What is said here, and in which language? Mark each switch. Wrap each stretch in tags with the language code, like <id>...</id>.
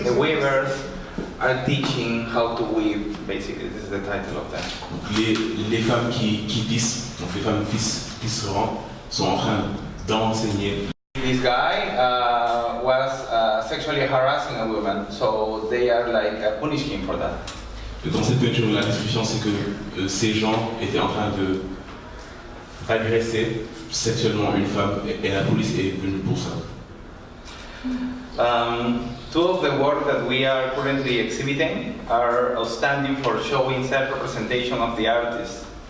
<en>The weavers are teaching how to weave, basically. This is the title of them.</en> <fr>Les femmes qui tissent, donc les femmes tisserandes, sont en train d'enseigner.</fr> <en>This guy was sexually harassing a woman, so they are like punishing him for that.</en> <fr>Dans cette peinture, la description, c'est que ces gens étaient en train de agresser sexuellement une femme, et la police est venue pour ça.</fr> <en>Two of the work that we are currently exhibiting are outstanding for showing self-representation of the artist.</en>